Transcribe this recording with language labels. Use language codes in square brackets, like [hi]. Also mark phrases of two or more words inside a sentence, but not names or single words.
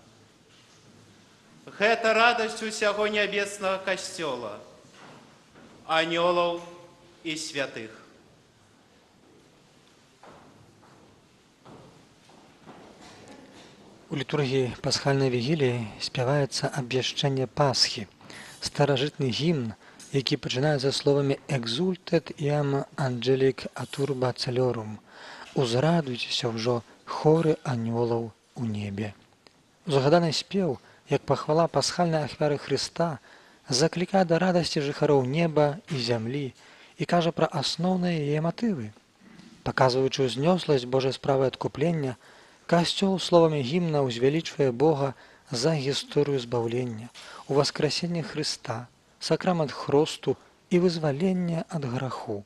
[be] Гэта радасць усяго нябеснага касцёла, анёлаў і святых. У літургіі пасхальнай вігіліі спяваецца абвяшчэнне Пасхі, старажытны гімн, які пачынаецца словамі [la] «Exultet iam angelic aturba celorum» – [be] «Узрадуйцеся ўжо хоры анёлаў у небе». Узгаданы спеў, як пахвала пасхальнай ахвяры Хрыста, заклікае да радасці жыхароў неба і зямлі і кажа пра асноўныя яе матывы. Паказваючы ўзнёсласць Божай справы адкуплення, Касцёл словамі гімна ўзвялічвае Бога за гісторыю збаўлення, уваскрасення Хрыста, сакрамент хросту і вызвалення ад граху.